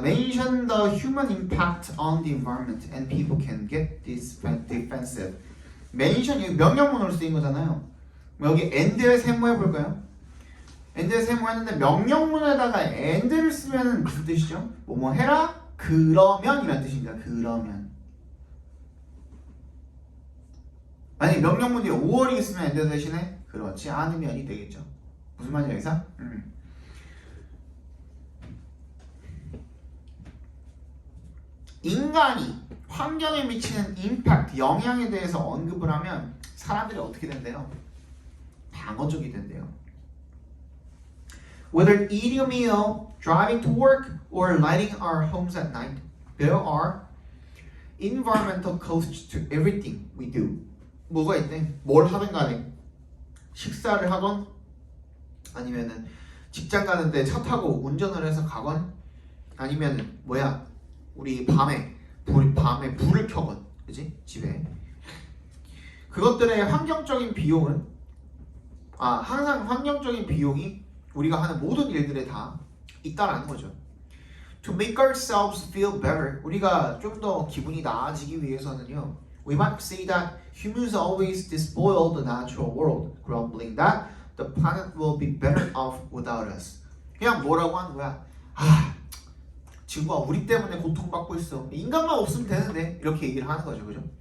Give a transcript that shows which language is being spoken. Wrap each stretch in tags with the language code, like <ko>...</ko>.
<en>Mention the human impact on the environment and people can get defensive.</en> <ko>mention 이 명령문으로 쓰인 거잖아요. 여기 and의 세모 해볼까요? and의 세모 했는데 명령문에다가 and를 쓰면 무슨 뜻이죠? 뭐뭐 해라 그러면 이란 뜻입니다. 그러면 만약에 명령문 뒤에 5월이 있으면 and 대신에 그렇지 않으면이 되겠죠. 무슨 말인지 알겠어? 인간이 환경에 미치는 임팩트, 영향에 대해서 언급을 하면 사람들이 어떻게 된대요? 방어적이 된대요.</ko> <en>Whether eating a meal, driving to work, or lighting our homes at night, there are environmental costs to everything we do.</en> <ko>뭐가 있대? 뭘 하든 간에 식사를 하건 아니면은 직장 가는데 차 타고 운전을 해서 가건 아니면은 우리 밤에 불을 켜건 그지? 집에 그것들의 환경적인 비용은 항상 환경적인 비용이 우리가 하는 모든 일들에 다 있다라는 거죠.</ko> <en>To make ourselves feel better,</en> <ko>우리가 좀 더 기분이 나아지기 위해서는요.</ko> <en>We might say that humans always despoil the natural world, grumbling that the planet will be better off without us.</en> <ko>그냥 뭐라고 하는 거야? 지구가 우리 때문에 고통받고 있어. 인간만 없으면 되는데 이렇게 얘기를 하는 거죠, 그죠?</ko>